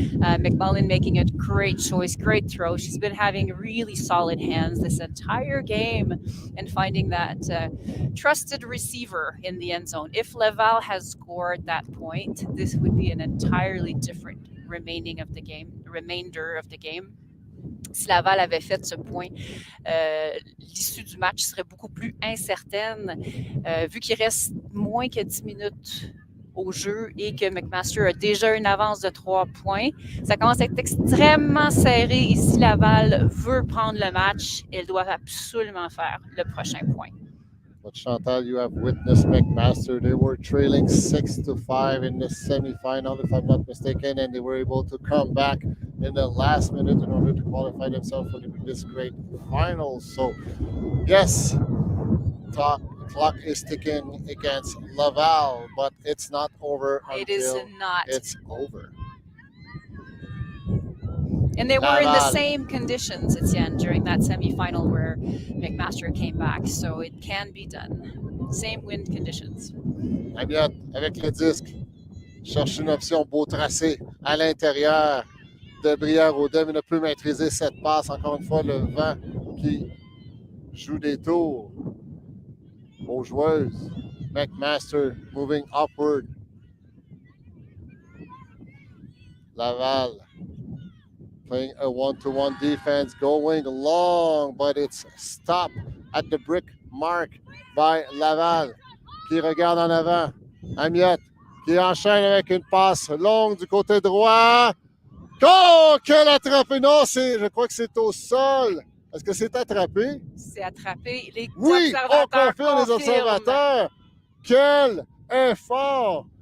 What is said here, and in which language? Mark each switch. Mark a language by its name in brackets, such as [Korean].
[English] McMullen making a great choice, great throw. She's been having really solid hands this entire game and finding that trusted receiver in the end zone. If Laval has scored that point, this would be an entirely different remainder of the game. [French] Si Laval avait fait ce point, l'issue du match serait beaucoup plus incertaine, vu qu'il reste moins que 10 minutes au jeu et que McMaster a déjà une avance de 3 points. Ça commence à être extrêmement serré et si Laval veut prendre le match, elle doit absolument faire le prochain point. [English] But Chantal, you have witnessed McMaster. They were trailing 6-5 in the semifinal, if I'm not mistaken, and they were able to come back in the last minute in order to qualify themselves for this great final. So, yes, clock is ticking against Laval, but it's not over It is not. It's over. And they were in the same conditions, Etienne, during that semifinal where McMaster came back, so it can be done. Same wind conditions. [French] Amiot, avec le disque, cherche une option beau tracé à l'intérieur de Brière-Audin, mais ne peut maîtriser cette passe. Encore une fois, le vent qui joue des tours aux joueuses. [English] McMaster moving upward. Laval playing a one-to-one defense, going long, but it's stopped at the brick mark by Laval, [French] qui regarde en avant. Amiot, qui enchaîne avec une passe longue du côté droit. Oh, quelle attrapée! Non, je crois que c'est au sol. Est-ce que c'est attrapé? C'est attrapé. Les oui, observateurs on confirme les observateurs. Quel effort!